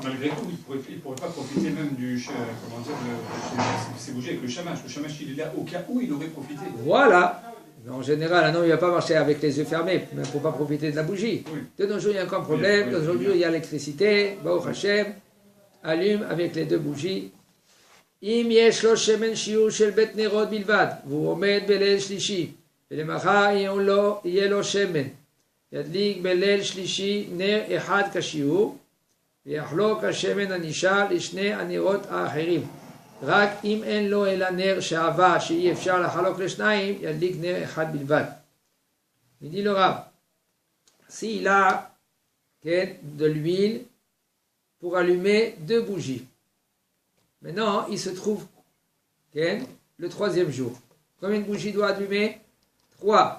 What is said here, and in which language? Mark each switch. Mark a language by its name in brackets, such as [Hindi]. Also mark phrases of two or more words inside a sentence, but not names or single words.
[French] Malgré tout, il ne pourrait pas profiter même de ces bougies avec le shamash. Le shamash, il est là au cas où il aurait profité. Voilà. En général, un homme ne va pas marcher avec les yeux fermés, mais il ne faut pas profiter de la bougie. Oui. De nos jours, il y a encore un problème. De nos jours, il y a l'électricité. [Hebrew] ברוך השם, [French] allume avec les 2 bougies. [Hebrew] אם יש לו שמן שיעור של ב' נרות בלבד, והוא עומד בליל שלישי, ולמחר יהיה לו שמן. ידליק בליל שלישי נר אחד כשיעור, ויחלוק השמן הנשאר לשני הנרות האחרים. רק אם אין לו אלא נר שעבה שאי אפשר לחלוק לשניים, ידליק נר אחד בלבד. [French] Il dit le Rav, s'il a de l'huile pour allumer 2 bougies, maintenant il se trouve le 3e jour. Combien de bougies doit allumer? 3.